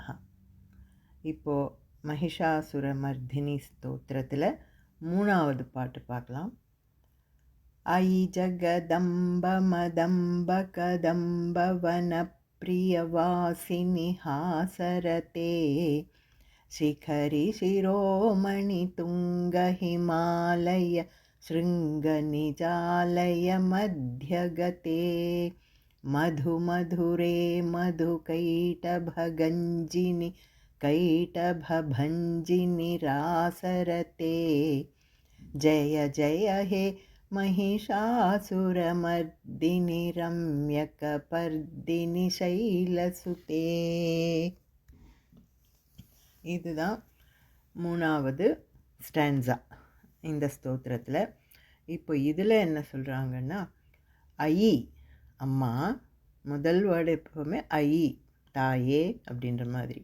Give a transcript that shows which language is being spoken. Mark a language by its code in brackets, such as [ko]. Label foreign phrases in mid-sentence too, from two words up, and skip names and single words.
[ta] இப்போது மகிஷாசுரமர்தினி ஸ்தோத்திரத்தில் 3வது பாட்டு பார்க்கலாம். [sa] अयि जगदम्ब मदम्ब कदम्ब वन प्रियवासिनि हासरते शिखरि शिरोमणि तुङ्ग हिमालय शृङ्ग निजालय मध्यगते मधु मधुरे मधु कैटभगंजिनि कैटभंजिनि रासरते जय जय हे महिषासुरमर्दिनि रम्यकपर्दिनि शैलसुते. [ta] இதுதான் 3வது ஸ்டான்ஸா இந்த ஸ்தோத்திரத்தில். இப்போ இதில் என்ன சொல்கிறாங்கன்னா, ஐ அம்மா, முதல் வேர்டு எப்போவுமே ஐ தாயே அப்படின்ற மாதிரி.